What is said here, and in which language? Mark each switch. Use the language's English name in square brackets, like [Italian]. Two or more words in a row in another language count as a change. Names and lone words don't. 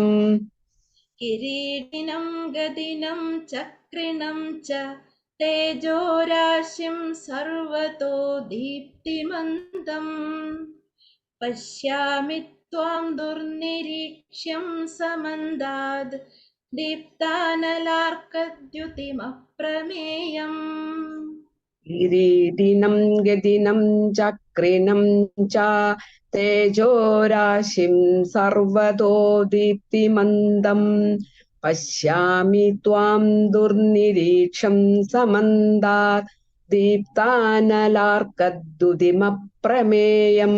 [Sanskrit] കിരീടിനം ഗതിനം ചക്രിണം ച തേജോരാശിം സർവതോ ദീപ്തിമന്തം പശ്യാമി ത്വാം ദുർനിരീക്ഷ്യം സമന്താത് दीप्तानलार्कद्युतिमप्रमेयम् किरीटिनं गदिनं चक्रिणं च तेजोराशिं सर्वतो दीप्तिमन्दं पश्यामि त्वां दुर्निरीक्षं समन्तात् दीप्तानलार्कद्युतिमप्रमेयम्.